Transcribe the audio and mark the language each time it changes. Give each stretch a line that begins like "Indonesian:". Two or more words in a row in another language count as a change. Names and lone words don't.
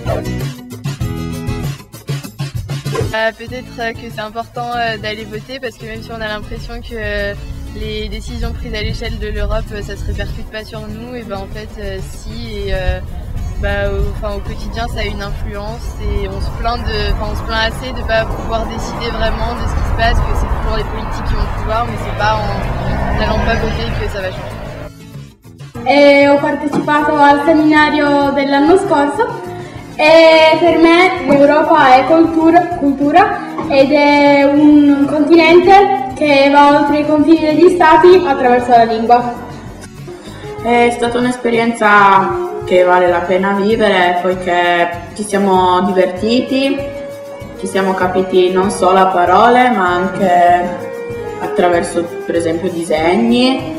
French: Peut-être que c'est important d'aller voter parce que même si on a l'impression que les décisions prises à l'échelle de l'Europe ça se répercute pas sur nous, et ben en fait si, et au quotidien ça a une influence et on se plaint assez de ne pas pouvoir décider vraiment de ce qui se passe, que c'est toujours les politiques qui ont le pouvoir, mais c'est pas en n'allant pas voter que ça va changer.
Italian: Ho partecipato al seminario dell'anno scorso E per me l'Europa è cultura ed è un continente che va oltre i confini degli stati attraverso la lingua. È stata un'esperienza che vale la pena vivere poiché ci siamo divertiti, ci siamo capiti non solo a parole ma anche attraverso per esempio disegni.